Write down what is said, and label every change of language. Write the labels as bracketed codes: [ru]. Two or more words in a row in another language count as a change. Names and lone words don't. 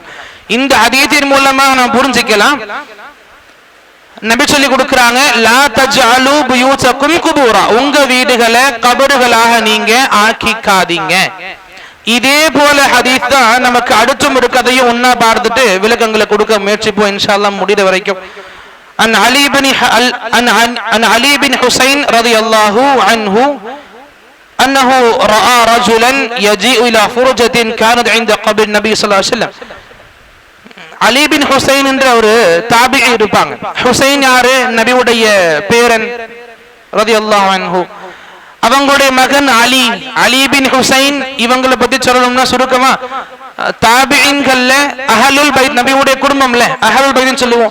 [ta] இந்த ஹதீஸின் மூலமா நாம் புரிஞ்சிக்கலாம், நபி சொல்லி கொடுக்கறாங்க, [ar] لا تجعلوا بيوتكم قبورا, [ta] உங்க வீடுகளை கபறுகளாக நீங்க ஆக்கிக்காதீங்க. இதே போல ஹதீஸ் தான் நமக்கு அடுத்தும் ஒரு கதையும் ஒன்னா பார்த்துட்டு விளக்கங்களை கொடுக்க முயற்சிப்போம் [ar] إن شاء الله [ta] முடிந்த வரைக்கும். [ar] عن علي بن حسين رضي الله عنه أنه رأى رجلا يجيء إلى فرجة كانت عند قبر النبي صلى الله عليه وسلم. [ta] அலி பின் ஹுசைன் என்ற ஒரு தாபிஈ இருப்பாங்க. ஹுசைன் யாரு? நபியுடைய பேரன் [ar] رضي الله عنه. [ta] அவங்களுடைய மகன் அலி, அலி பின் ஹுசைன். இவங்களை பத்தி சொல்லணும்னா சுருக்கமா தாபிஈன்கள்ல [ar] أهل البيت, [ta] நபியுடைய குடும்பம்ல அஹ்லுல் பைத்னு சொல்லுவோம்.